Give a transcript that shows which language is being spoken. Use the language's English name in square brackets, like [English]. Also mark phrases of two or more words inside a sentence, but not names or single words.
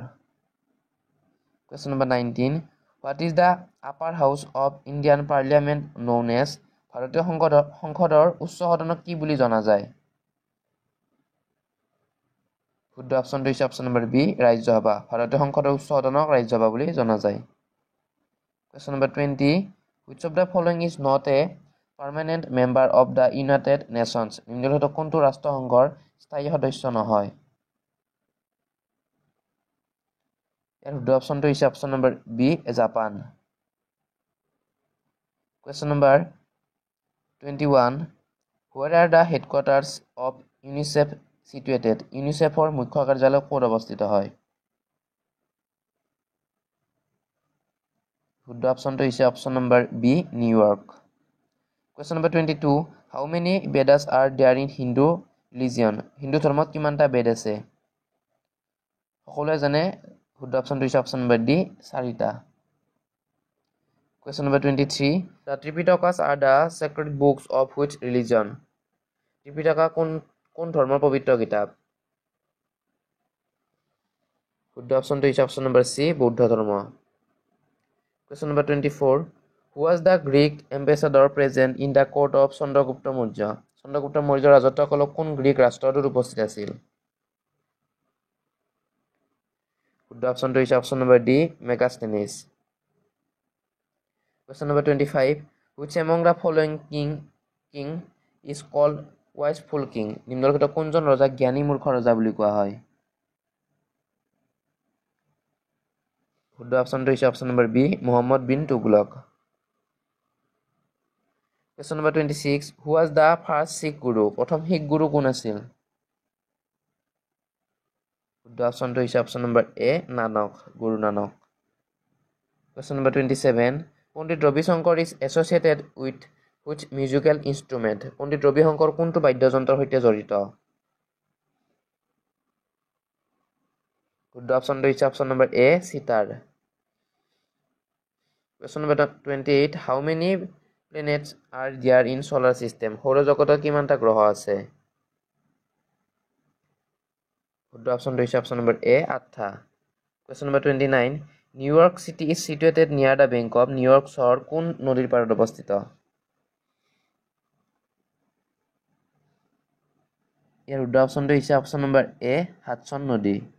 [English] Question number 19, what is the upper house of Indian Parliament known as? [Assamese] ভাৰতীয় সংসদৰ উচ্চ সদনক কি বুলি জনা যায়? শুদ্ধ অপশ্যনটো হৈছে [English] option number B, [Assamese] ৰাজ্যসভা। ভাৰতীয় সংসদৰ উচ্চ সদনক ৰাজ্যসভা বুলি জনা যায়। [English] Question number 20. Which of the following is not a permanent member of the United Nations? [Assamese] নিম্নলিখিত কোনটো ৰাষ্ট্ৰসংঘৰ স্থায়ী সদস্য নহয়? ইয়াৰ শুদ্ধ অপশ্যনটো হৈছে [English] option number B, [Assamese] জাপান। [English] Question number 21. Where are the headquarters of UNICEF situated? [Assamese] ইউনিচেফৰ মুখ্য কাৰ্যালয় ক'ত অৱস্থিত হয়? শুদ্ধ অপশ্যনটো হৈছে [English] option number B, [Assamese] নিউয়ৰ্ক। [English] Question number 22. How many Vedas are there in Hindu religion? [Assamese] হিন্দু ধৰ্মত কিমানটা বেদ আছে? সকলোৱে জানে শুদ্ধ অপশ্যনটো হৈছে [English] option number D, [Assamese] 4টা। [English] Question number 23. The Tripitakas are the sacred books of which religion? [Assamese] ত্ৰিপিটকা কোন ধৰ্মৰ পবিত্ৰ কিতাপ? শুদ্ধ অপশ্যনটো হৈছে [English] option number C, [Assamese] বৌদ্ধ ধৰ্ম। [English] Question number 24. Who was the Greek ambassador present in the court of Chandragupta Maurya? [Assamese] চন্দ্ৰগুপ্ত মৌৰ্যৰ ৰাজত্বকালত কোন গ্ৰীক ৰাষ্ট্ৰদূত উপস্থিত আছিল? শুদ্ধ অপশ্যনটো হৈছে [English] option number D, [Assamese] মেগাস্থেনিছ। [English] Question number 25. Which among the following king is called wiseful king? [Assamese] নিম্নলিখিত কোনজন ৰজাক জ্ঞানী মূৰ্খ ৰজা বুলি কোৱা হয়? শুদ্ধ অপশ্যনটো হৈছে [English] option number B, [Assamese] মুহাম্মদ বিন তুগলক। [English] Question number 26. Who was the first Sikh Guru? [Assamese] প্ৰথম শিখ গুৰু কোন আছিল? শুদ্ধ অপশ্যনটো হৈছে [English] option number A, [Assamese] নানক, গুৰু নানক। [English] Question number 27. পণ্ডিত ৰবি শংকৰ is associated with which musical instrument? [Assamese] পণ্ডিত ৰবি শংকৰ কোনটো বাদ্যযন্ত্ৰৰ সৈতে জড়িত? শুদ্ধ অপশ্যনটো হৈছে [English] option number A, [Assamese] সিতাৰ। [English] Question number 28. How many planets are there in solar system? [Assamese] সৌৰজগতত কিমানটা গ্ৰহ আছে? শুদ্ধ অপশ্যনটো হৈছে [English] option number A, [Assamese] 8টা। [English] Question number 29. New York City is situated near the bank of [Assamese] নিউয়ৰ্ক চহৰ কোন নদীৰ পাৰত অৱস্থিত? ইয়াৰ শুদ্ধ অপশ্যনটো হৈছে [English] option number A, [Assamese] হাডছন নদী।